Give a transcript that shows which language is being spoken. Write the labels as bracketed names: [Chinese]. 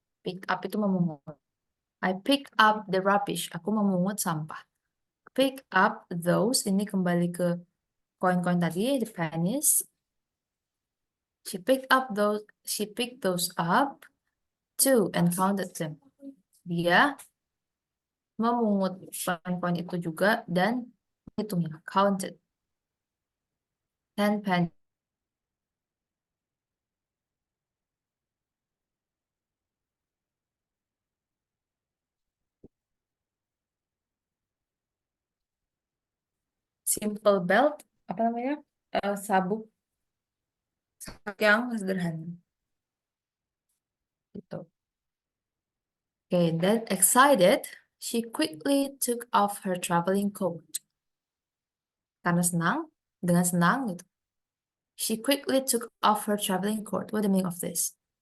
[English] Pick up [Indonesian] itu memungut. [English] I pick up the rubbish. [Indonesian] Aku memungut sampah. [English] Pick up those. [Indonesian] Ini kembali ke koin-koin tadi, [English] the pennies. She picked those up too and counted them. [Indonesian] Dia memungut koin-koin itu juga dan menghitungnya. [English] Counted. 10 pennies. [Indonesian] Simple belt, apa namanya? Sabuk yang sederhana. Gitu. [English] Okay, then excited, she quickly took off her traveling coat. [Indonesian] Karena senang, dengan senang gitu. [English] She quickly took off her traveling coat. What the meaning of this?